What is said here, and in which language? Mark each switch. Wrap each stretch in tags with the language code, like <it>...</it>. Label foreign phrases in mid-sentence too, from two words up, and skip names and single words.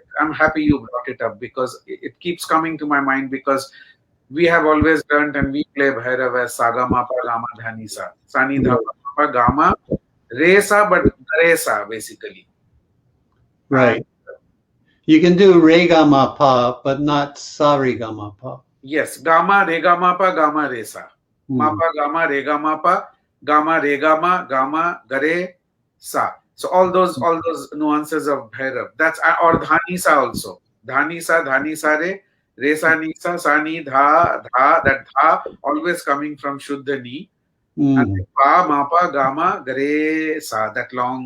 <en>I'm happy you brought it up because it keeps coming to my mind, because we have always learned and we play Bhairav as Saga Mapa Gama Dhani Sa. Sani Dha Mapa Gama Re Sa, but Re Sa basically. Right. You can do Re Gama Pa, but not Sa Re Gama Pa. Yes, Gama Re Gama Pa Gama Re Sa. Mapa Gama Re Gama Pa Gama Re Gama Gama Gare Sa. So all those nuances of Bhairav. That's, or Dhani Sa also. Dhani Sa Re. Re Sa Ni Sa Sa Ni Dha Dha. That Dha always coming from Shuddha Ni. And Pa Mapa Gama Gare Sa. That long.</en>